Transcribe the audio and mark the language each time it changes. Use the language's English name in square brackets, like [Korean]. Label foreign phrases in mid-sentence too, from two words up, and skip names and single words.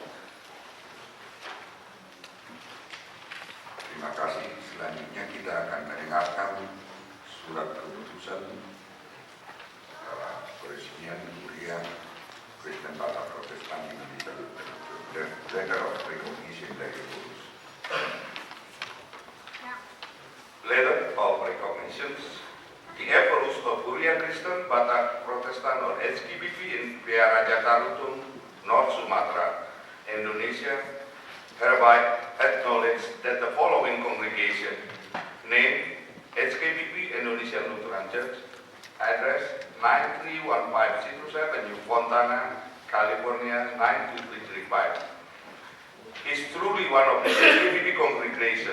[Indonesian] Terima kasih. Selanjutnya kita akan mendengarkan surat keputusan peresmian Kuliah Kristen Batak Protestan United [English] Letter of Recognition [Indonesian] dari Kudus. [English] Letter of Recognition. The efforts of Kuliah Kristen Batak Protestan or HKBP in Piaraja Tarutung, North Sumatra, Indonesia, hereby acknowledge that the following congregation, named HKBP Indonesian Lutheran Church, address 9315 Citrus Avenue, Fontana, California 92335, is truly one of the HKBP congregation.